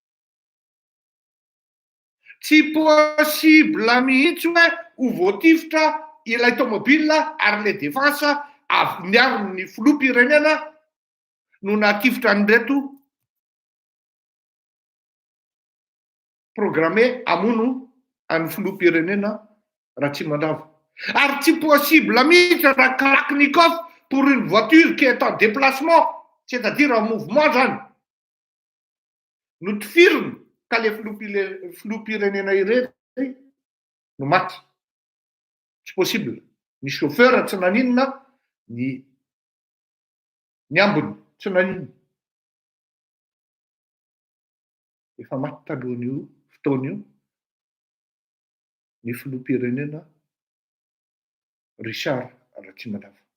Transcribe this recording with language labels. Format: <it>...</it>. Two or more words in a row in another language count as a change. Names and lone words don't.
<mg>Tsy possible mihitsy hoe ho voatifitra ilay tomobile ary le défense avy niarony filoham-pirenena no natifitra an'ireto programme hamono an'ny filoham-pirenena Ratrimandrava. Ary tsy possible mihitsy raha Kalaknikov</mg> <fr>pour une voiture qui est en déplacement, c'est-à-dire en mouvement</fr> <mg>zany, no tifiriny ka le filoham-pirenena irery no maty. Tsy possible. Ny chauffeur tsy naninona, ny ambony tsy naninona. Efa maty talohan'io fotoana io ny filoham-pirenena Richard Ratrimandrava.</mg>